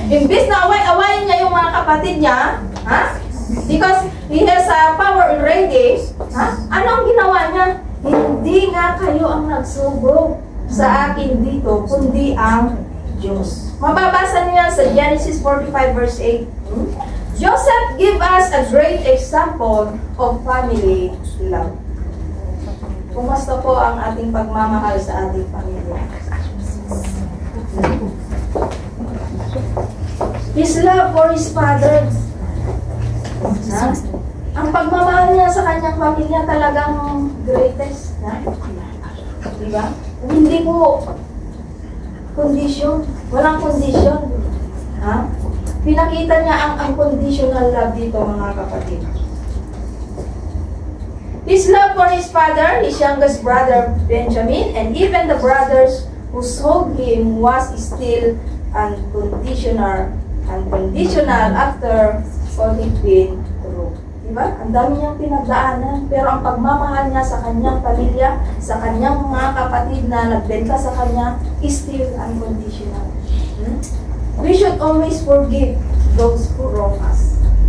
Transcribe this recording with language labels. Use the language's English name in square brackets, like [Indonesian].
[Filipino] Imbis na away-awayin niya yung mga kapatid niya, [English] because he has power already, [Filipino] ano ang ginawa niya? Hindi nga kayo ang nagsugo sa akin dito, kundi ang Diyos. Mababasa niya sa Genesis 45 verse 8. [English] Joseph give us a great example of family love. [Filipino] Kumusta po ang ating pagmamahal sa ating pamilya? [English] His love for his father. [Filipino] Ang pagmamahal niya sa kanyang pamilya talagang greatest. Diba? Hindi po condition. Walang condition. Pinakita niya ang unconditional love dito, mga kapatid. [English] His love for his father, his youngest brother Benjamin, and even the brothers who sold him was still unconditional after all he'd been through. [Filipino] Diba? Ang dami niyang pinagdaanan, pero ang pagmamahal niya sa kanyang pamilya, sa kanyang mga kapatid na nagbenta sa kanya, [English] is still unconditional. We should always forgive those who wrong us.